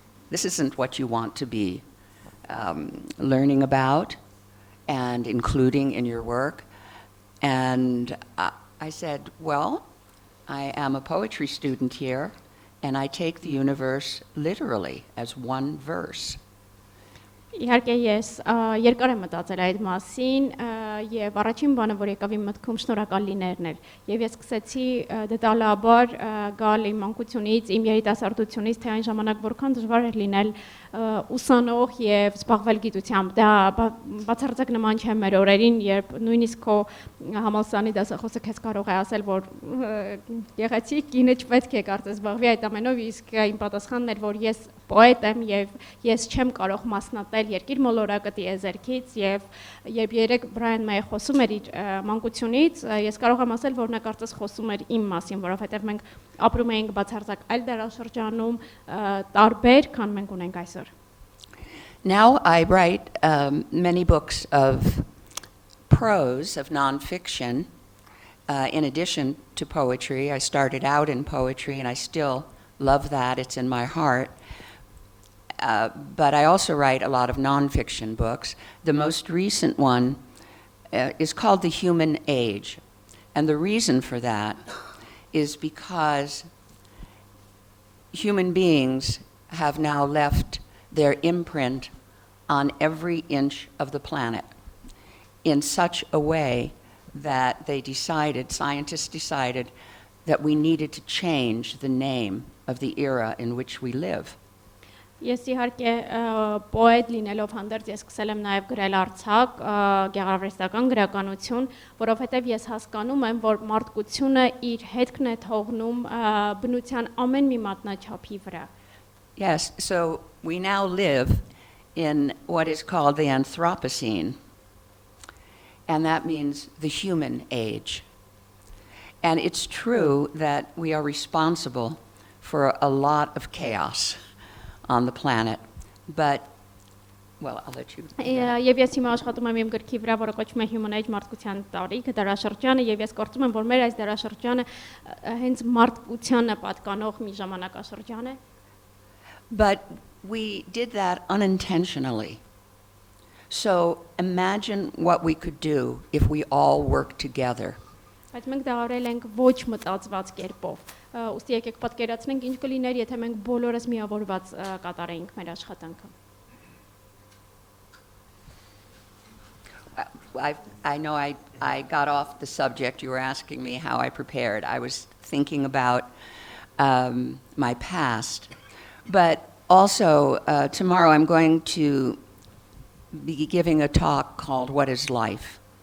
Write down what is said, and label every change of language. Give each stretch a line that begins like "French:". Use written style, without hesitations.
English: This isn't what you want to be learning about and including in your work." And I said, "Well, I am a poetry student here, and I take the universe literally as one verse."
Armenian: Իհարկե ես երկար եմ մտածել այդ մասին եւ առաջին բանը որ եկավ իմ մտքում շնորհակալ լինելն էր եւ ես սկսեցի դետալաբար գալ իմ մանկությունից իմ երիտասարդությունից թե այն ժամանակ որքան դժվար էր լինել ուսանող եւ զբաղվել գիտությամբ դա բացարձակ նման չէ մեր օրերին երբ նույնիսկ քո համալսարանի դասախոսը քեզ կարող է ասել որ գեղեցիկ կինը չպետք է կարծես զբաղվի այդ ամենով իսկ իմ պատասխանն էր որ ես պոետ եմ եւ ես չեմ կարող մասնատել երկիր մոլորակը տիեզերքից եւ երբ երեք Բրայան Մեյը խոսում էր իր մանկությունից ես կարող եմ ասել որ նա կարծես խոսում էր իմ մասին որովհետեւ մենք ապրում էինք բացարձակ այլ դարաշրջանում տարբեր քան մենք ունենք այսօր.
English: Now I write many books of prose, of nonfiction, in addition to poetry. I started out in poetry and I still love that, it's in my heart. But I also write a lot of nonfiction books. The most recent one is called The Human Age. And the reason for that is because human beings have now left their imprint on every inch of the planet in such a way that scientists decided that we needed to change the name of the era in which we live.
Armenian: Ես իհարկե պոետ լինելով հանդերձ ես սկսել եմ նաև գրել արձակ, գեղարվեստական գրականություն, որովհետև ես հասկանում եմ, որ մարդկությունը իր հետքն է թողնում բնության ամեն մի մատնաչափի վրա.
English: Yes, so we now live in what is called the Anthropocene, and that means the human age. And it's true that we are responsible for a lot of chaos on the planet, but, well, I'll let you.
Armenian: Եվ ես հիմա աշխատում եմ իմ գրքի վրա, որը կոչվում է Human Age մարդկության տարիքը, դարաշրջանը, եւ ես կարծում եմ, որ մեր այս դարաշրջանը հենց մարդկությանը պատկանող մի ժամանակաշրջան է.
English: But we did that unintentionally. So imagine what we could do if we all worked together.
Armenian: Բայց մենք դա արել ենք ոչ մտածված կերպով. Ուստի եկեք պատկերացնենք ինչ կլիներ, եթե մենք բոլորս միավորված կատարեինք մեր աշխատանքը.
English: I know I got off the subject. You were asking me how I prepared. I was thinking about my past. But also, tomorrow I'm going to be giving a talk called What is Life?